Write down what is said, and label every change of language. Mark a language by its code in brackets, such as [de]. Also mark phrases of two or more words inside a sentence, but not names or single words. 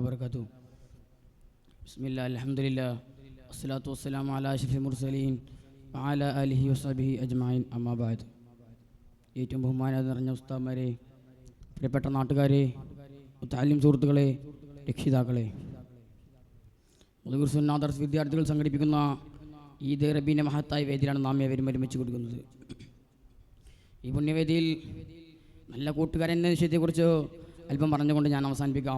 [ar] وبركاته. بسم الله الحمد لله والصلاة والسلام على أشرف المرسلين وعلى آله وصحبه أجمعين أما بعد. [ml] ഏറ്റവും ബഹുമാനം നിറഞ്ഞ ഉസ്താദുമാരെ, പ്രിയപ്പെട്ട നാട്ടുകാരെ, മുത്തഅല്ലിം സുഹൃത്തുക്കളെ, രക്ഷിതാക്കളെ, ദർസ് വിദ്യാർത്ഥികൾ സംഘടിപ്പിക്കുന്ന ഈദ് റബീൻ്റെ മഹത്തായ വേദിയിലാണ് നാം ഏവരും ഒരുമിച്ച് കൊടുക്കുന്നത്. ഈ പുണ്യവേദിയിൽ നല്ല കൂട്ടുകാരൻ എന്ന വിഷയത്തെക്കുറിച്ച് അല്പം പറഞ്ഞുകൊണ്ട് ഞാൻ അവസാനിപ്പിക്കാം.